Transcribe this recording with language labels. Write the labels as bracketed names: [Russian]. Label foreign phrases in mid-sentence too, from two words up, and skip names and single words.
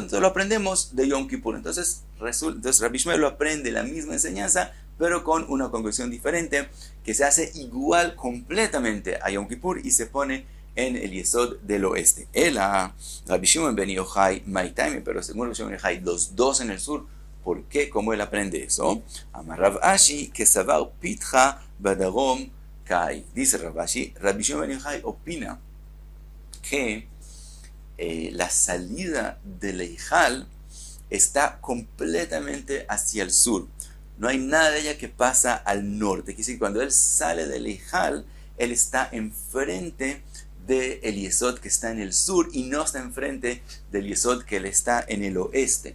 [Spanish] Entonces lo aprendemos de Yom Kippur. Entonces Rabbi Ishmael lo aprende la misma enseñanza, pero con una conclusión diferente, que se hace igual completamente a Yom Kippur y se pone en el yesod del oeste. [Aramaic] רבי שמעון בן יוחאי מאי טעמיה, [Spanish] pero según Rabbi Shimon ben Yochai, los dos en el sur. ¿Por qué? ¿Cómo él aprende eso? [Aramaic] אמר רב אשי קסבר פיתחא בדרום קאי. [Spanish] Dice Rav Ashi, Rabbi Shimon ben Yochai opina que la salida del Eijal está completamente hacia el sur. No hay nada de ella que pasa al norte. Quiere decir que cuando él sale del Eijal, él está enfrente del yesod que está en el sur y no está enfrente del yesod que él está en el oeste.